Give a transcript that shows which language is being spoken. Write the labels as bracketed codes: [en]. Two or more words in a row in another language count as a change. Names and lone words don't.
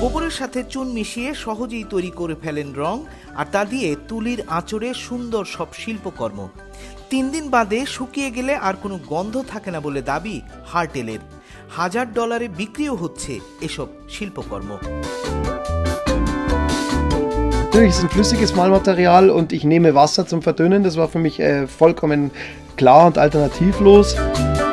[bn] তুলোর সাথে চুন মিশিয়ে সহজেই তৈরি করে ফেলেন রং, আর তা দিয়ে তুলির আঁচড়ে সুন্দর সব শিল্পকর্ম। 3 দিন বাদে শুকিয়ে গেলে আর কোনো গন্ধ থাকে না বলে দাবি হার্টেলের। $1000 বিক্রিও হচ্ছে এসব শিল্পকর্ম। [de] Natürlich ist es ein flüssiges Malmaterial und ich nehme Wasser zum Verdünnen. Das war für mich vollkommen klar und alternativlos.